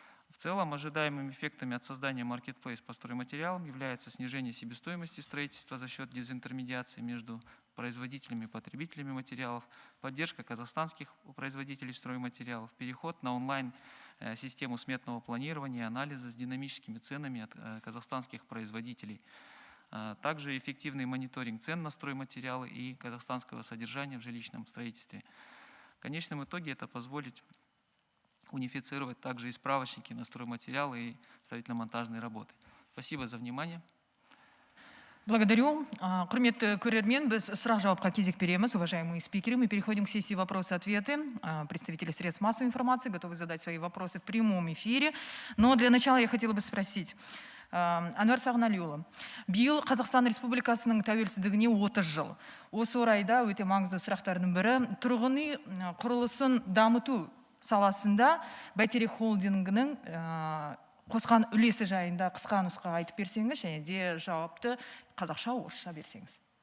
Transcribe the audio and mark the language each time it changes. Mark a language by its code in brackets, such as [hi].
[ru] В целом, ожидаемыми эффектами от создания Marketplace по стройматериалам является снижение себестоимости строительства за счет дезинтермедиации между производителями и потребителями материалов, поддержка казахстанских производителей стройматериалов, переход на онлайн-систему сметного планирования и анализа с динамическими ценами от казахстанских производителей. Также эффективный мониторинг цен на стройматериалы и казахстанского содержания в жилищном строительстве. В конечном итоге это позволит унифицировать также и справочники на стройматериалы и строительно-монтажные работы. Спасибо за внимание. Благодарю. [kk] Құрметті көрермен, біз сұрақ-жауапқа кезек береміз, [ru] уважаемые спикеры. Мы переходим к сессии вопросы-ответы. Представители средств массовой информации готовы задать свои вопросы в прямом эфире. Но для начала я хотела бы спросить. [kk] Әнуар Сағыналиұлы, биыл Қазақстан Республикасының тәуелсіздігіне 30 жыл. Осы орайда өте маңызды сұрақтардың бірі тұрғын үй құрылысын дамыту саласында Бәйтерек холдингінің қосқан үлесі жайында қысқа нұсқа айтып берсеңіз, және де жауапты қазақша орысша берсеңіз.